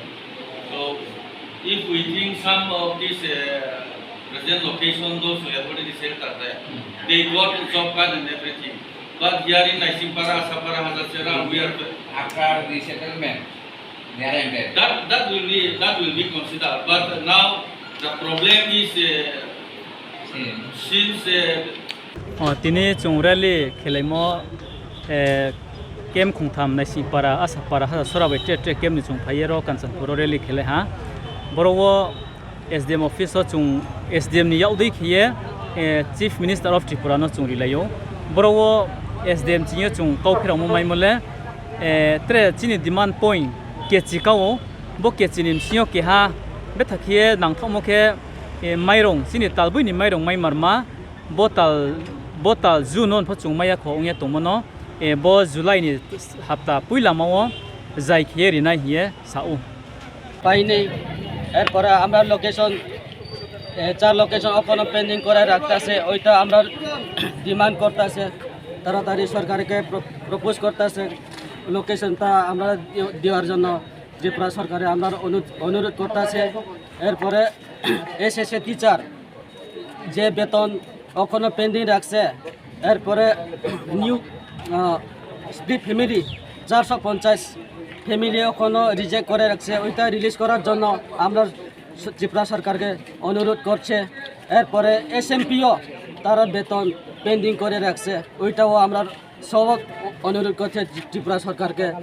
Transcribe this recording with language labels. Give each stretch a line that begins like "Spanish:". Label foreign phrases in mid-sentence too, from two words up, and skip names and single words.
English: So if we think some of these present location, those who have already settled there, they got job card and everything. But here in Naisimpara, Asapara, Hazasera, we are After the settlement, they are ended. that will be considered. But now the problem is since
Kok Borok: tini chung rally khelaimo kem khungtham na sipara asapara ha sorabai tre kem ni chung phayero kansan puro rally khele ha borowo SDM office o chung SDM ni yaudai khiye
English: Chief Minister of Tripura
Kok Borok: no chung rilayo borowo SDM chinyo chung kaukhira mo maimole tre chini
English: demand point
Kok Borok: ke chikao bo ke chinim sio ke ha bethakhie nangthomo ke mairong sini talbui ni mairong mai marma botal June phachung maya khongye tongmono bo July ni hapta puila mao jai khieri na hiye sau
Bangla: পাইনি এরপরে আমরা লোকেশন 4 লোকেশন
English: open pending
Bangla: করে রাখতাছে ওইটা আমরা ডিমান্ড করতেছে তাড়াতাড়ি সরকারকে প্রপোজ করতেছে লোকেশনটা আমরা দেওয়ার জন্য ত্রিপুরা সরকারে আমরা অনুরোধ করতেছে এরপরে
English: SSA teacher
Bangla: যে বেতন ওখানে পেন্ডিং রাখছে এরপরে
English: new split family
Bangla: 450 ফ্যামিলি ওখানে রিজেক্ট করে রাখছে ওইটা রিলিজ করার জন্য আমরা ত্রিপুরা সরকারকে অনুরোধ করছে এরপরে এসএমপিও তারা বেতন পেন্ডিং করে রাখছে ওইটাও আমরা সব অনুরোধ করছে ত্রিপুরা সরকারকে